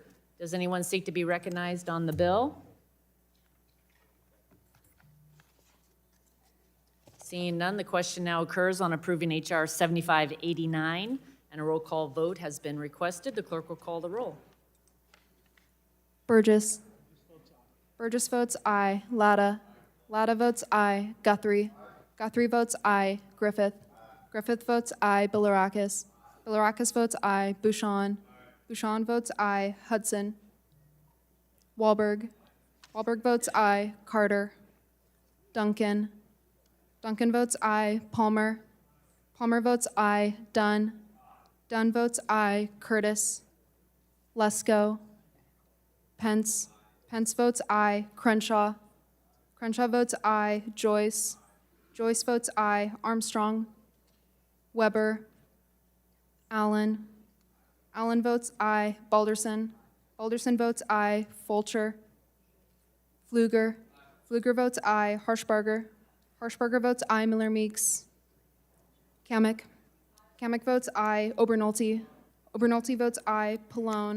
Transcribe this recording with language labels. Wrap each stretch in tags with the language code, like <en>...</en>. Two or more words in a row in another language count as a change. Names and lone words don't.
<en>Does anyone seek to be recognized on the bill? Seeing none, the question now occurs on approving H.R. 7589, and a roll call vote has been requested. The clerk will call the roll. Burgess. Burgess votes aye. Latta. Latta votes aye. Guthrie. Guthrie votes aye. Griffith. Griffith votes aye. Bilirakis. Bilirakis votes aye. Bouchon. Bouchon votes aye. Hudson. Wahlberg. Wahlberg votes aye. Carter. Duncan. Duncan votes aye. Palmer. Palmer votes aye. Dunn. Dunn votes aye. Curtis. Lesko. Pence. Pence votes aye. Crenshaw. Crenshaw votes aye. Joyce. Joyce votes aye. Armstrong. Weber. Allen. Allen votes aye. Balderson. Balderson votes aye. Fulcher. Fluger. Fluger votes aye. Harshbarger. Harshbarger votes aye. Miller Meeks. Kamick. Kamick votes aye. Obernolte. Obernolte votes aye. Pallone.</en>